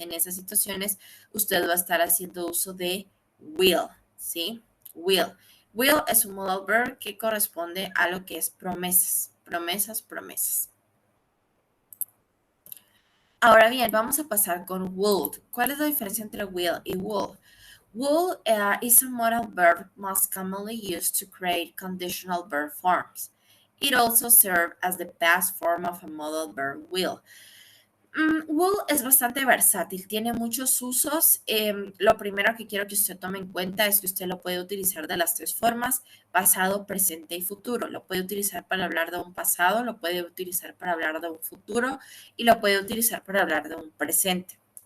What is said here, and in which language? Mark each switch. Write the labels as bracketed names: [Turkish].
[Spanish] En esas situaciones, usted va a estar haciendo uso de will, ¿sí? Will. Will es un modal verb que corresponde a lo que es promesas, promesas, promesas. Ahora bien, vamos a pasar con would. ¿Cuál es la diferencia entre will y would? [English] Would is a modal verb most commonly used to create conditional verb forms. It also serves as the past form of a modal verb will. [Spanish] Will es bastante versátil, tiene muchos usos. Lo primero que quiero que usted tome en cuenta es que usted lo puede utilizar de las tres formas: pasado, presente y futuro. Lo puede utilizar para hablar de un pasado, lo puede utilizar para hablar de un futuro y lo puede utilizar para hablar de un presente.